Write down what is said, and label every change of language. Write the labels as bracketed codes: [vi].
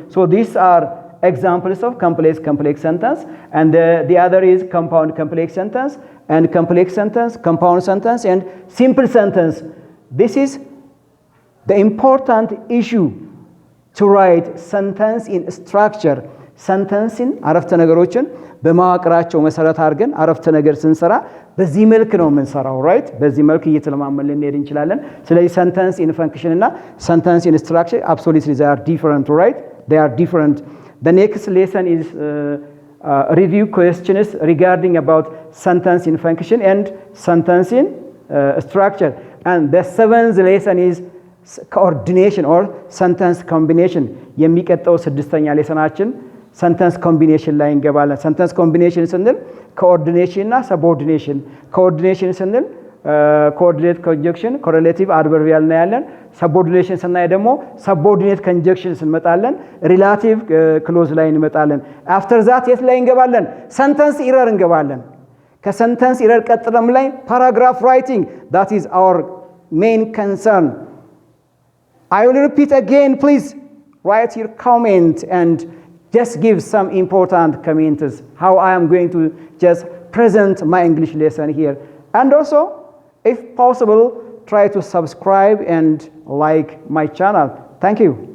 [en] So these are examples of complex sentence, and the other is compound complex sentence, and complex sentence, compound sentence, and simple sentence. This is the important issue to write sentence in structure. [am] ሰንተንስን አረፍተ ነገሮችን በማዋቅራቸው መሰረት አድርገን አረፍተ ነገር ስንሰራ በዚህ መልክ ነው የምንሰራው። ራይት በዚህ መልክ እየተለማመን ልንሄድ እንችላለን። ስለዚህ ሰንተንስ ኢን ፈንክሽን እና ሰንተንስ ኢን ስትራክቸር [en] absolutely they are different, right? They are different. The next lesson is review questions regarding about sentence in function and sentence in structure. And the seventh lesson is coordination or sentence combination. [am] የሚቀጥለው ስድስተኛ ሌሰናችን ሰንተንስ ኮምቢኔሽን ላይ እንገባለን። ሰንተንስ ኮምቢኔሽን ስንል ኮኦርዲኔሽን እና ሰቦርዲኔሽን። ኮኦርዲኔሽን ስንል ኮኦርዲኔት ኮንጀክሽን፣ ኮሬሌቲቭ አድቨርቢያል ነው ያለን። ሰቦርዲኔሽን ስናይ ደግሞ ሰቦርዲኔት ኮንጀክሽን እንመጣለን። ሪላቲቭ ክሎዝ ላይ እንመጣለን። አፍተር ዛት የት ላይ እንገባለን? ሰንተንስ ኢረር እንገባለን። ከሰንተንስ ኢረር ቀጥለም ላይ ፓራግራፍ ራይቲንግ [en] that is our main concern. I will repeat again, please write your comment and just give some important comments how I am going to just present my English lesson here. And also, if possible, try to subscribe and like my channel. Thank you.